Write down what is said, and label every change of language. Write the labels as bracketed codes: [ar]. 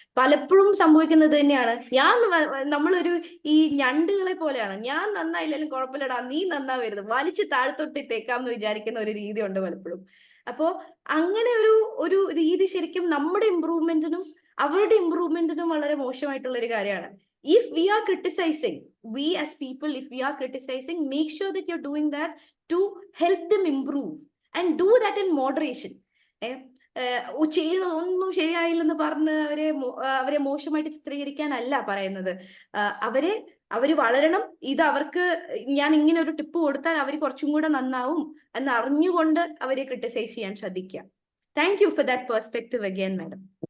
[ml] പലപ്പോഴും സംഭവിക്കുന്നത് തന്നെയാണ്, നമ്മളൊരു ഈ ഞണ്ടുകളെ പോലെയാണ്, ഞാൻ നന്നായില്ലെങ്കിലും കുഴപ്പമില്ലടാ നീ നന്നാവരുത്, വലിച്ച് താഴ്ത്തൊട്ടിട്ടേക്കാം എന്ന് വിചാരിക്കുന്ന ഒരു രീതി ഉണ്ട് പലപ്പോഴും. അപ്പോ അങ്ങനെ ഒരു രീതി ശരിക്കും നമ്മുടെ ഇമ്പ്രൂവ്മെന്റിനും അവരുടെ ഇമ്പ്രൂവ്മെന്റിനും വളരെ മോശമായിട്ടുള്ള ഒരു കാര്യമാണ്. [en] If we are criticizing, we as people, if we are criticizing, make sure that you're doing that to help them improve and do that in moderation. [ml] ചെയ്യുന്നതൊന്നും ശരിയായില്ലെന്ന് പറഞ്ഞ് അവരെ മോശമായിട്ട് ചിത്രീകരിക്കാനല്ല പറയുന്നത്. അവര് വളരണം, ഇത് അവർക്ക് ഞാൻ ഇങ്ങനെ ഒരു ടിപ്പ് കൊടുത്താൽ അവർ കുറച്ചും കൂടെ നന്നാവും എന്ന് അറിഞ്ഞുകൊണ്ട് അവരെ ക്രിട്ടിസൈസ് ചെയ്യാൻ ശ്രദ്ധിക്കുക. [en] Thank you for that perspective again madam.